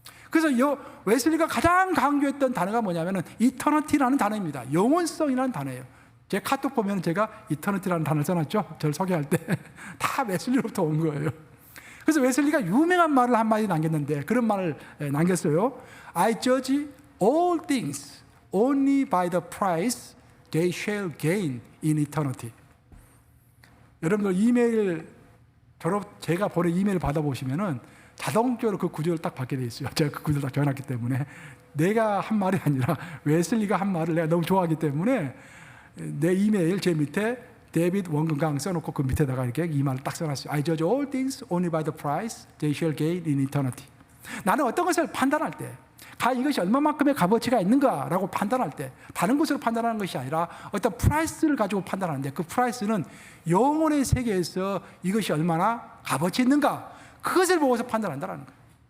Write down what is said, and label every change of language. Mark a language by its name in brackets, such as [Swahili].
[Korean] 그래서 웨슬리가 가장 강조했던 단어가 뭐냐면은 이터너티라는 단어입니다. 영원성이라는 단어예요. 제 카톡 보면 제가 이터너티라는 단어를 써놨죠. 저를 소개할 때 다 웨슬리로부터 온 거예요. 그래서 웨슬리가 유명한 말을 한마디 남겼는데 그런 말을 남겼어요. [English] I judge all things only by the price they shall gain in eternity. [Korean] 여러분들 이메일 제가 보낸 이메일 받아보시면은 자동적으로 그 구절을 딱 받게 돼 있어요. 제가 그 구절을 딱 적어놨기 때문에 내가 한 말이 아니라 웨슬리가 한 말을 내가 너무 좋아하기 때문에 내 이메일 제 밑에 데이비드 원근강 써놓고 그 밑에다가 이렇게 이 말을 딱 써놨어요. [English] I judge all things only by the price they shall gain in eternity. [Korean] 나는 어떤 것을 판단할 때 이것이 얼마만큼의 값어치가 있는가라고 판단할 때 다른 것으로 판단하는 것이 아니라 어떤 프라이스를 가지고 판단하는데 그 프라이스는 영혼의 세계에서 이것이 얼마나 값어치 있는가 그것을 보고서 판단한다는 거예요.